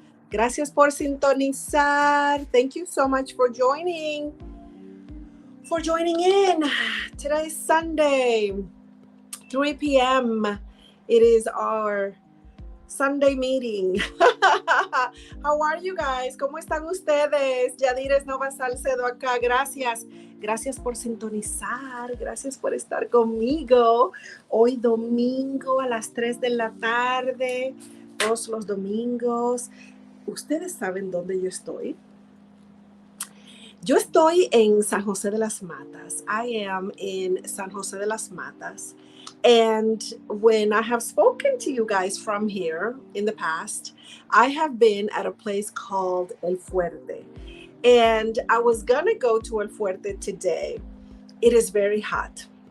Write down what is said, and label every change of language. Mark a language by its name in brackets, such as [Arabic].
[Spanish] Gracias por sintonizar. [English] Thank you so much for joining in. Today is Sunday, 3 p.m. It is our Sunday meeting. How are you guys? [Spanish] ¿Cómo están ustedes? Yadires Nova-Salcedo acá. Gracias. Gracias por sintonizar. Gracias por estar conmigo. Hoy domingo a las 3 de la tarde. Todos los domingos. ¿Ustedes saben dónde yo estoy? Yo estoy en San José de las Matas. [English] I am in San José de las Matas. And when I have spoken to you guys from here in the past, I have been at a place called El Fuerte. And I was going to go to El Fuerte today. It is very hot.